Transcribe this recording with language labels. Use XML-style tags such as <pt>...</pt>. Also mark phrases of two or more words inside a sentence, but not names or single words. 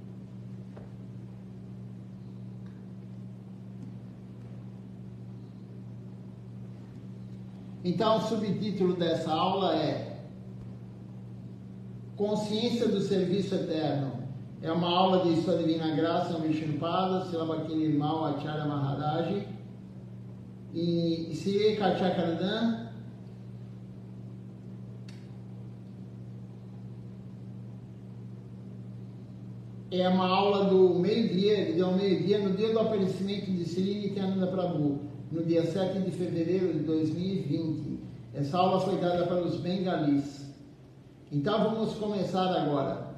<pt>Então, o subtítulo dessa aula é Consciência do Serviço Eterno. É uma aula de Sua Divina Graça, Vishnupada, Srila Bhakti-Nirmal Acharya Maharaj e Sri Kachakaradan. É uma aula do meio-dia, ele deu meio-dia no dia do aparecimento de Sri Nityananda Prabhu, no dia 7 de fevereiro de 2020. Essa aula foi dada para os bengalis. Então vamos começar agora.</pt>